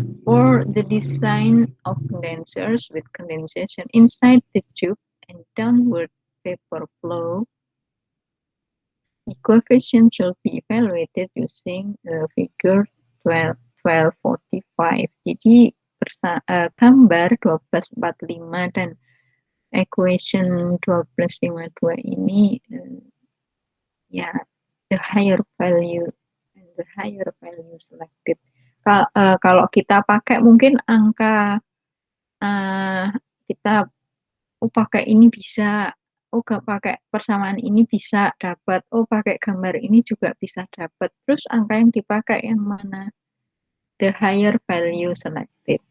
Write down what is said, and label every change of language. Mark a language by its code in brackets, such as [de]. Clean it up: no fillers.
[en] For the design of condensers with condensation inside the tube and downward vapor flow, the coefficient should be evaluated using figure 1245. [id] Jadi gambar 1245 dan equation 1252 ini [en] ya, the higher value and the higher value selected. [id] Kalau kita pakai mungkin angka, kita pakai ini bisa, gak pakai persamaan ini bisa dapat, pakai gambar ini juga bisa dapat. Terus angka yang dipakai yang mana? [en] The higher value selected.